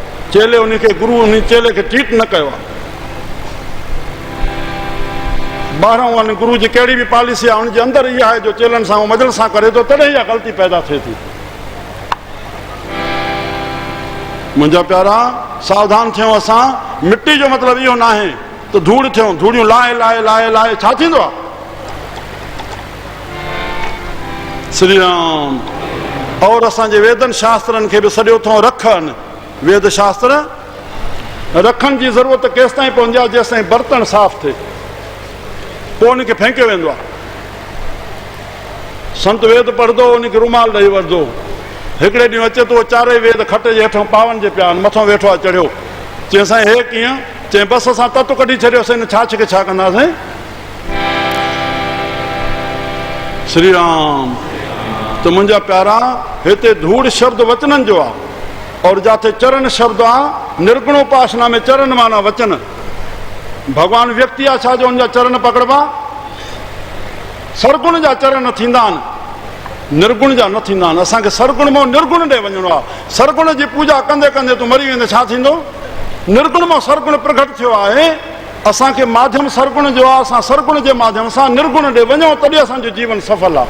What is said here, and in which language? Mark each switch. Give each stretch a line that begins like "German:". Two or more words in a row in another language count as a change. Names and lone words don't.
Sindhi: चेले उनखे गुरू उन चेले खे ट्रीट न कयो आहे। ॿाहिरां वञी गुरू जी कहिड़ी बि पॉलिसी आहे, उनजे अंदरि इहा आहे जो चेलनि सां मजल सां करे थो, तॾहिं इहा ग़लती पैदा थिए थी। मुंहिंजा प्यारा सावधान थियूं असां। मिट्टी जो मतिलबु इहो न आहे त धूड़ थियूं, धूड़ियूं लाहे लाहे लाहे लाहे छा थींदो आहे? श्री राम। और असांजे वेदनि शास्त्रनि खे बि सॼो अथऊं रखनि। वेद शास्त्र रखण जी ज़रूरत केसि ताईं पवंदी आहे? जेसि ताईं बर्तन साफ़ थिए, पोइ उनखे फेंकियो वेंदो आहे। संत वेद पढ़ंदो, उनखे रुमाल ॾेई वठंदो। हिकिड़े ॾींहुं अचे थो, चारई वेद खट जे हेठां पावन जे पिया आहिनि, मथां वेठो आहे चढ़ियो। चई साईं हे कीअं? चई बसि असां तत्व कढी छॾियोसीं, हिन छाछ खे छा कंदासीं? श्री राम। त मुंहिंजा प्यारा, हिते धूड़ शब्द वचननि जो आहे, और जिथे चरण शब्द आहे निर्गुणोपासना में चरण माना वचन। भगवान व्यक्ति आहे छा जो हुनजा चरण पकड़बा? सरगुण जा चरण थींदा आहिनि, निर्गुण जा न थींदा आहिनि। असांखे सरगुण मां निर्गुण ॾे वञिणो आहे। सरगुण जी पूजा कंदे कंदे तूं मरी वेंदे छा थींदो? निर्गुण मां सरगुण प्रकट थियो आहे। असांखे माध्यम सरगुण जो आहे। असां सरगुण जे माध्यम सां निर्गुण ॾे वञूं, तॾहिं असांजो जीवन सफल आहे।